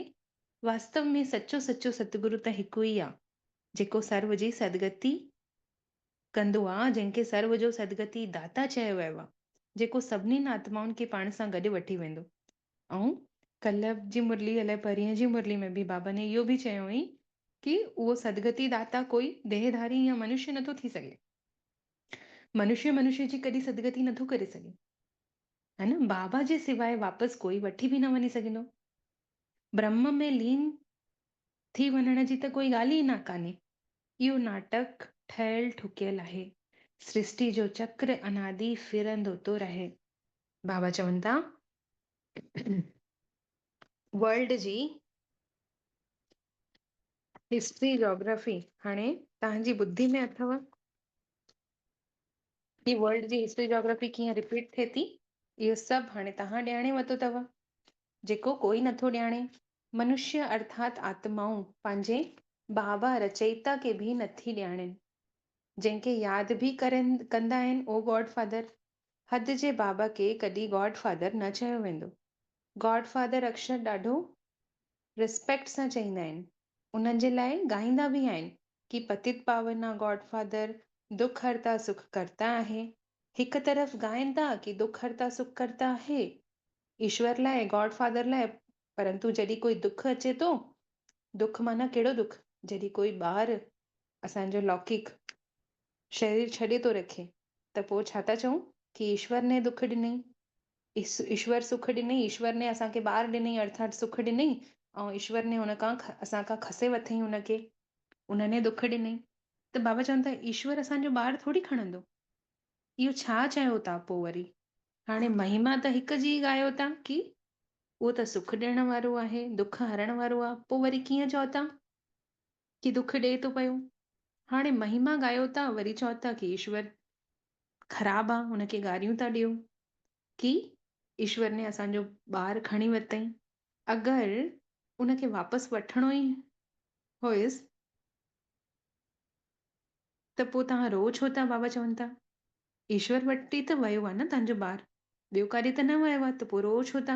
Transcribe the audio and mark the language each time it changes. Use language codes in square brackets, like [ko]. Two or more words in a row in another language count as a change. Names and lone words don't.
[sd] वास्तव में सचो सचो सतगुरु त हिकु ई आहे, जेको सर्व जी सदगति कंदो आहे, जंहिंखे सर्व जो सदगति दाता चयो वियो आहे, जेको सभिनीनि आत्माउनि खे पाण सां गॾु वठी वेंदो। ऐं कल्ह जी मुरली अलाए परीहं जी मुरली में बि बाबा ने इहो बि चयो हुई कि उहो सदगति दाता कोई देहधारी या मनुष्य नथो थी सघे। मनुष्य जी कॾहिं सदगति नथो करे सघे, है न। बाबा जे सिवाय वापसि कोई वठी बि न वञी सघंदो। ब्रह्म में लीन थी वञण जी त कोई ॻाल्हि ई न कान्हे। इहो नाटक ठहियल ठुकियल आहे। सृष्टि जो चक्र अनादि फिरंदो थो रहे। बाबा चवनि था वर्ल्ड जी [en] history geography [sd] हाणे तव्हांजी ॿुद्धि में अथव कि वर्ल्ड जी [en] history geography [sd] कीअं रिपीट थिए थी। इहो सभु हाणे तव्हां ॼाणे वरितो अथव, जेको कोई नथो ॼाणे। मनुष्य अर्थात आत्माऊं पंहिंजे बाबा रचयिता खे बि नथी ॼाणनि। जंहिंखे यादि बि कंदा आहिनि ओ [en] God Father. [sd] हद जे बाबा खे कॾहिं [en] God Father [sd] न चयो वेंदो। [en] God Father [sd] अक्षर ॾाढो रिस्पेक्ट सां चईंदा आहिनि। उन्हनि जे लाइ ॻाईंदा बि आहिनि कि पतित पावना [en] God Father [hi] दुख हरता सुख करता [sd] आहे। हिकु तरफ़ ॻाइनि था कि [hi] दुख हरता सुख करता [sd] आहे ईश्वर लाइ, [en] God Father [sd] लाइ, परंतु जॾहिं कोई दुख अचे थो, दुख माना कहिड़ो दुख? जॾहिं कोई ॿार असांजो लौकिक शरीर छॾे थो रखे त पोइ छा था चऊं कि ईश्वर ने दुख ॾिनई, ईश्वर सुख ॾिनई, ईश्वर ने असांखे ॿार ॾिनई अर्थात सुख ॾिनई, ऐं ईश्वर ने असांखां खसे वरितई हुनखे, उनने दुख ॾिनई। त बाबा चवनि था ईश्वर असांजो ॿार थोरी खणंदो। इहो छा चयो था पोइ वरी? हाणे महिमा त हिकु जी ॻायो था कि उहो त सुख ॾियण वारो आहे, दुख हरण वारो आहे। पोइ वरी कीअं चओ था कि दुख ॾिए थो पियो? हाणे महिमा ॻायो था, वरी चओ था कि ईश्वर ख़राबु आहे, हुनखे गारियूं था ॾियो कि ईश्वर ने असांजो ॿार खणी वरितई। अगरि उनखे वापसि वठिणो ई हुयसि त पोइ तव्हां रो छो था? बाबा चवनि था ईश्वर वटि त वियो आहे न तव्हांजो ॿार, ॿियो काॾे त न वियो आहे, त पोइ रो छो था?